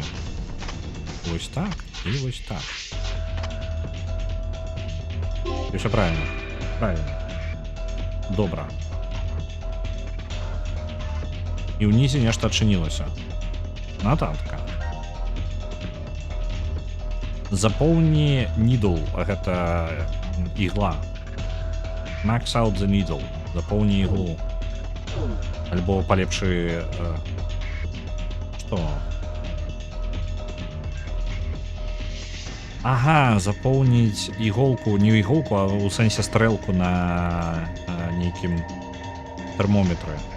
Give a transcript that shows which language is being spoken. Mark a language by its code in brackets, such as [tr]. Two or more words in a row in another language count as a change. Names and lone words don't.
[be] Вось так і вось так. І ўсё правильно. Добра. І ўнізе нешта адчынілася. Нататка. Запоўні needle, гэта ігла. [en] Max out the needle. [be] Запоўні іглу. Альбо палепшы... Што? Ага, запоўніць іголку, не іголку, а ў сэнсе стрэлку на нейкім тэрмометры.